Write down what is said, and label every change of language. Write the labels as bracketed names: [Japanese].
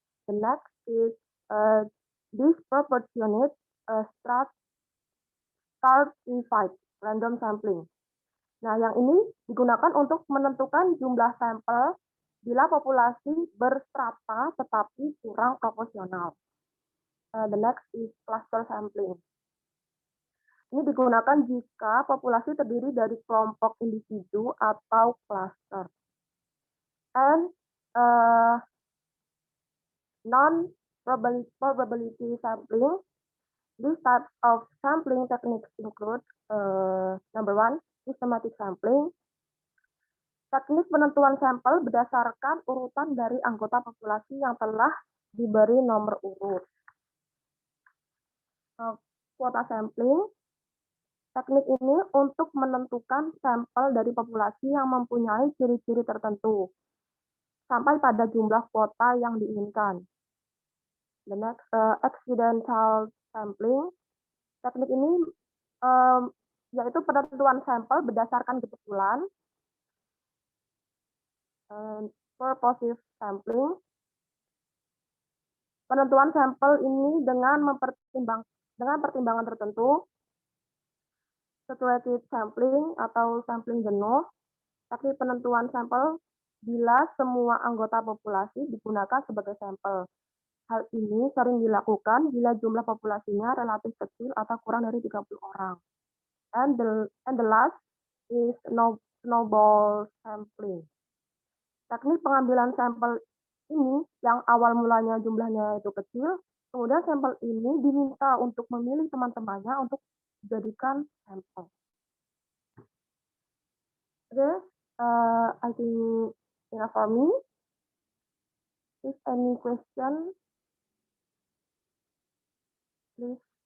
[English] The next is disproportionate stratified random sampling. [Indonesian] Nah, yang ini digunakan untuk menentukan jumlah sampel bila populasi berstrata tetapi kurang proporsional. [English] The next is cluster sampling. [Indonesian] Ini digunakan jika populasi terdiri dari kelompok individu atau cluster. [English] And non-probability sampling. These types of sampling techniques include number one, systematic sampling. [Indonesian] Teknik penentuan sampel berdasarkan urutan dari anggota populasi yang telah diberi nomor urut. Quota sampling. Teknik ini untuk menentukan sampel dari populasi yang mempunyai ciri-ciri tertentu sampai pada jumlah kuota yang diinginkan. [English] The next, accidental sampling. [Indonesian] Teknik ini yaitu penentuan sampel berdasarkan kebetulan. [English] Purposive sampling. [Indonesian] Penentuan sampel ini dengan pertimbangan tertentu. Saturated sampling atau sampling jenuh. Teknik penentuan sampel bila semua anggota populasi digunakan sebagai sampel. Hal ini sering dilakukan bila jumlah populasinya relatif kecil atau kurang dari 30 orang. [English] And the last is snowball sampling. [Indonesian] Teknik pengambilan sampel ini yang awal mulanya jumlahnya itu kecil, kemudian sampel ini diminta untuk memilih teman-temannya untuk dijadikan sampel. [English] Okay, I think enough for me. If any question, please.